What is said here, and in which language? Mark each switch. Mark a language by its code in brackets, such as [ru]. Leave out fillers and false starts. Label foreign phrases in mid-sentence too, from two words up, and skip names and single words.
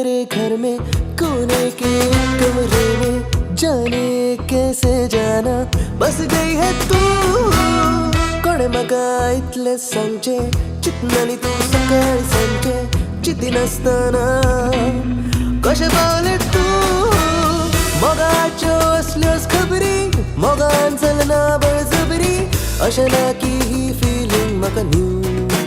[hi] घर में कोने के कमरे में जाने कैसे जाना बस गई है तू [kok] कोणे म्हाका इतले सांगचे चिंतनानी तू सकाळी सांचे चिती नासतना कशें पावलें तू मोगाच्यो असल्योच खबरी मोगान चलना बळजबरी अशें ना की ही फिलींग म्हाका न्यू